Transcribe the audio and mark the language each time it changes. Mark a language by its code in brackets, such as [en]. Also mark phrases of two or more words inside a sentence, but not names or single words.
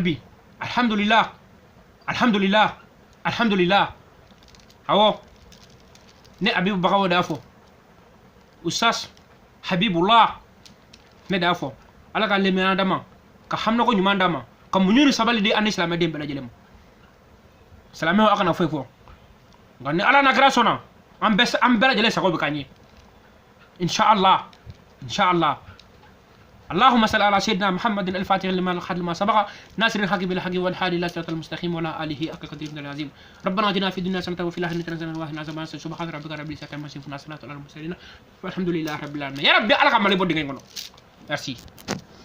[bm] bi [ar] الحمد لله الحمد لله الحمد لله [bm] awɔ ne abibu bagawo de y'a fɔ usas habibullah ne de y'a fɔ ala ka lemɛya d'a ma ka haminako ɲuman d'a ma ka muɲu ni sabali di an ni silamɛden bɛɛ lajɛlen ma silamɛw a kana foyi fɔ nka ni ala na kira sɔnna an bɛɛ lajɛlen sago bɛ k'an ye inshallah [ar] اللهم صل على سيدنا محمد الفاتح لما الحد لما سبق ناصر الحق بالحق والهادي الى صراط المستقيم وعلى اله حق قدره العظيم ربنا اتنا في الدنيا حسنه وفي الاخره حسنه وقنا عذاب النار سبحان ربك رب العزه عما يصفون وسلام على المرسلين والحمد لله رب العالمين يا ربي على كمال بود ngeen merci